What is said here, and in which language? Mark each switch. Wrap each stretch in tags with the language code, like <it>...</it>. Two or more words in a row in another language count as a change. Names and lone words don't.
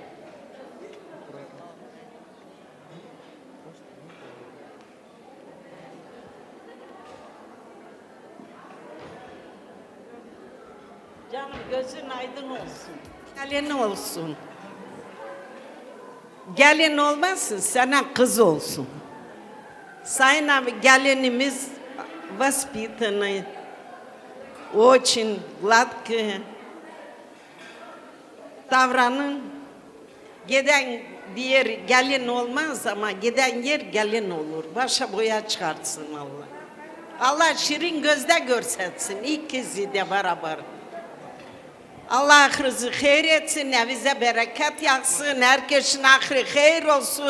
<tr>Canım gözün aydın olsun. Gelin olsun. Gelin olmasın, sana kız olsun. Sayın abi gelinimiz</tr> <ru>воспитанный, очень гладкая.</ru> <tr>Davranın. Giden diğer gelin olmaz ama giden yer gelin olur. Başa boya çıkartsın Allah. Allah şirin gözde görsetsin. İkisi de beraber. Allah ahırınızı hayır etsin, evize bereket yaksın, herkesin ahırı hayır olsun.</tr>